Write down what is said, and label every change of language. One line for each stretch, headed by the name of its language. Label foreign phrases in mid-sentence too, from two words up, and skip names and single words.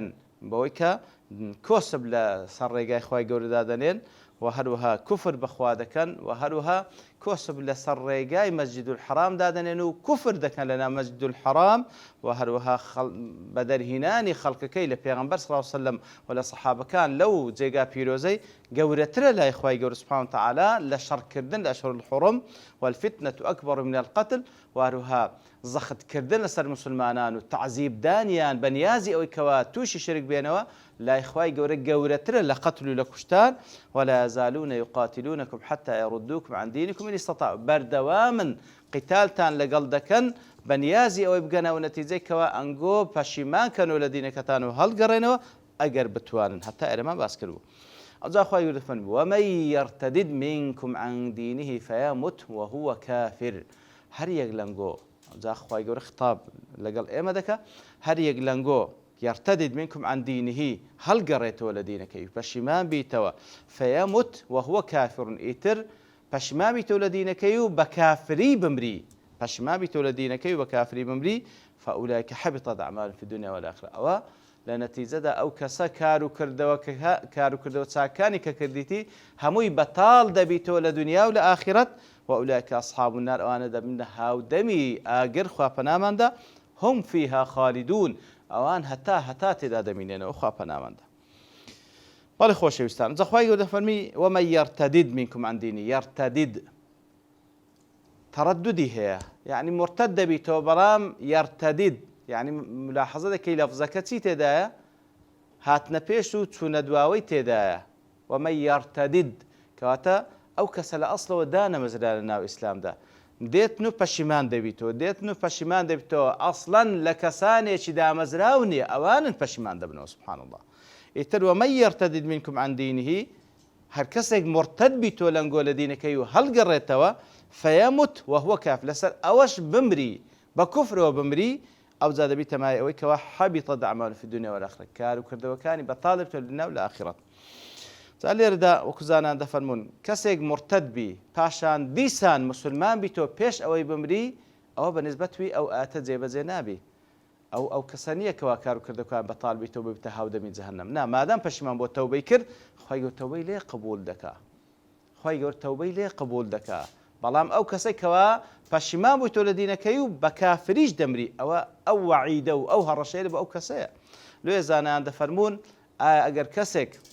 Central Kurdish: بەوەی کە کۆسب لە سەر ڕێگای خوای گەورەدا دەنێن و هەروەها کوفر بەخوا دەکەن و هەروەها کۆسب لەسەر ڕێگای مەسجد الحرام دادەنێن و کوفر دەکەن لەنا مەسجد الحرام و هەروەها بە دەرهینانی خەڵکەکەی لە پێغەمبەر
Arabic: صلی الله علیه وسلم
Central Kurdish: و لە سەحابەکان لەو جێگا پیرۆزەی گەورەترە لای خوای گەورە
Arabic: سبحانه وتعالى
Central Kurdish: لە شەڕکردن لە
Arabic: ئەشهور الحوڕم والفتنة أكبر من القتل
Central Kurdish: و هەروەها زەختکردن لەسەر مسلمانان و تعزیبدانیان بە نیازی ئەوەی کەوا تووشی شرک بێنەوە لای خوای گەورە گەورەترە لە قەتل و لە کوشتان.
Arabic: ولا يزالون يقاتلونكم حتى يردوكم عن دينكم إن استطاعوا.
Central Kurdish: بەردەوامن قیتالتان لەگەڵ دەکەن بە نیازی ئەوەی بگەنەوە نەتیجەی کەوا ئەنگۆ پەشیمانکەنەوە لە دینەکەتان و هەڵگەڕێنەوە ئەگەر بتوانن. هەتا ئێرەمان باس کردبوو. ئەجا خوای گەورە فەرمووی
Arabic: ومن يرتدد منكم عن دينه فيمت وهو كافر.
Central Kurdish: هەر یەک لەنگۆ جا خوای گەورە خطاب لەگەڵ ئێمە دەکا، هەر یەک لەنگۆ
Arabic: يرتدد منكم عن دينه
Central Kurdish: هەڵگەڕێتەوە لە دینەکەی پەشیمان بیتەوە
Arabic: فيمت وهو كافر،
Central Kurdish: ئیتر پەشیمان بیتەوە لە دینەکەی و بە کافری بمری، پەشیمان بیتەوە لە دینەکەی و بە کافری بمری
Arabic: فأولئك حبطت أعمالهم في الدنيا والآخرة.
Central Kurdish: ئەوە لە نەتیجەدا ئەو کەسە کار و کردەوە چاکانی کە کردیتی هەمووی بەتاڵ دەبیتەوە لە دنیا و لە ئاخرەت
Arabic: وأولئك أصحاب النار،
Central Kurdish: ئەوانە دەبنە هاودەمی ئاگر خوا پەناماندا
Arabic: هم فيها خالدون،
Central Kurdish: ئەوان هەتا تێدا دەمینێنەوە خوا پەناماندا. بەڵێ خۆشەویستان، جا خوای گەورە دەفەرمی
Arabic: ومن يرتدد منكم عن دينه.
Central Kurdish: يرتدد تەڕەدودی هەیە، یعنی مرتد دەبیتەوە، بەڵام يرتدد یعنی ملاحەزە دەکەی لەفزەکە چی تێدایە؟ هاتنە پێش و چوونە دواوەی تێدایە.
Arabic: ومن يرتدد
Central Kurdish: کەواتە ئەو کەسە لە ئەسڵەوە دانەمەزرا لە ناو ئیسلامدا، دێتن و پەشیمان دەبیتەوە ئەسڵەن لە کەسانێکی دامەزراو نییە، ئەوانن پەشیمان دەبنەوە.
Arabic: سبحان الله. ئیتر ومن يرتدد منكم عن دينه،
Central Kurdish: هەر کەسێک مرتد بیتۆ لەنگۆ لە دینەکەی و هەڵگەڕێتەوە
Arabic: فيمت وهو كافر،
Central Kurdish: لەسەر ئەوەش بمری بە کوفرەوە بمری، ئەو جا دەبی تەمای ئەوەی کەوا
Arabic: حەبیطت أعمالهم في الدنيا والآخرة،
Central Kurdish: کار و کردەوەکانی بەتاڵ دەبێتەوە لە ناو لە ئاخرەت. جا لێرەدا وەکو زانان دەفەرمونون کەسێک مرتد بی پاشان دیسان مسلمان بیتەوە پێش ئەوەی بمری ئەوە بە نسبەتوی ئەو ئاتە جێبەجێ نابی ئەو کەسە نییە کەوا کار و کردەکان بەتاڵ بیتەوە ببتە هاودەمی جەهەنەم نا مادام پەشیمان بۆ تەوبەی کرد خی گەور تەوبەی لێ قبول دەکا خی گەور تەوبەی لێ قبول دەکا بەڵام ئەو کەسێک کەوا پەشیمان بووی تۆ لە دینەکەی و بە کافریش دەمری ئەو وعیدە و ئەو هەڕەشەیە بە ئەو کەسەیە لێ زانایان دەفەرمونون ئەگەر کەسێک